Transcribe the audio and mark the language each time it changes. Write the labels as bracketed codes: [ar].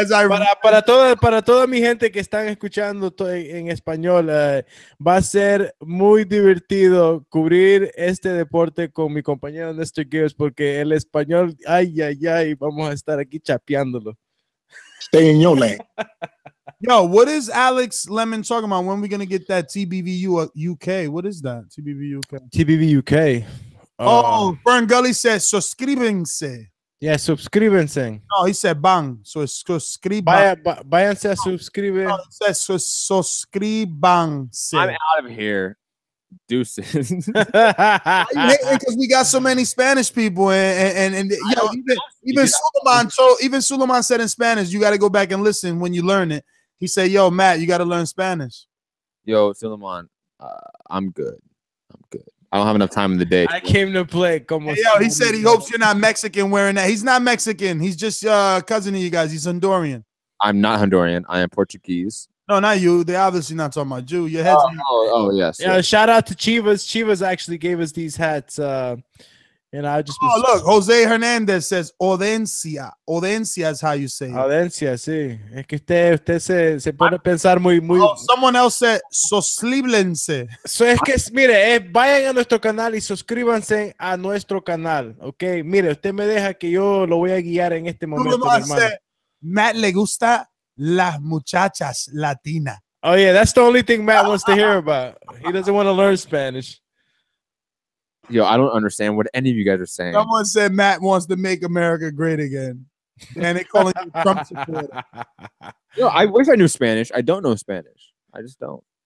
[es] Para toda mi gente que están escuchando en español, va a ser muy divertido cubrir este deporte con mi compañero Nestor Gibbs, porque el español, ay, vamos a estar aquí chapeándolo. [en] Stay in your lane. Yo, what is Alex Lemon talking about? When are we going to get that TBV UK? What is that? TBV UK. TBV UK. Fern Gully says suscríbense. Yeah, suscríbense. No, he said bang. So it's suscriban. [es] Váyanse a suscribir. [en] No, it says suscribanse. I'm out of here. Deuces. Because we got so many Spanish people, and even Suleiman. So even Suleiman said in Spanish, you got to go back and listen when you learn it. He said, "Yo, Matt, you got to learn Spanish." Yo, Lamont, I'm good. I'm good. I don't have enough time in the day. I came to play. Como Hey, yo, he said he hopes you're not Mexican wearing that. He's not Mexican. He's just cousin of you guys. He's Honduran. I'm not Honduran. I am Portuguese. No, not you. They obviously not talking about you. Your head's yes. Yeah, shout out to Chivas. Chivas actually gave us these hats. And I just look, Jose Hernandez says Audencia. Audencia is how you say it. [es] Audencia, sí. Es que usted se pone a pensar muy. [en] Someone else said Sosliblense. [es] So es que, mire, vayan a nuestro canal y suscríbanse a nuestro canal, ¿ok? Mire, usted me deja que yo lo voy a guiar en este momento, mi hermano. Matt le gusta las muchachas latinas. [en] Oh, yeah, that's the only thing Matt wants to hear about. He doesn't want to learn Spanish. Yo, I don't understand what any of you guys are saying. Someone said Matt wants to make America great again. And they calling you Trump supporter. Yo, I wish I knew Spanish. I don't know Spanish. I just don't.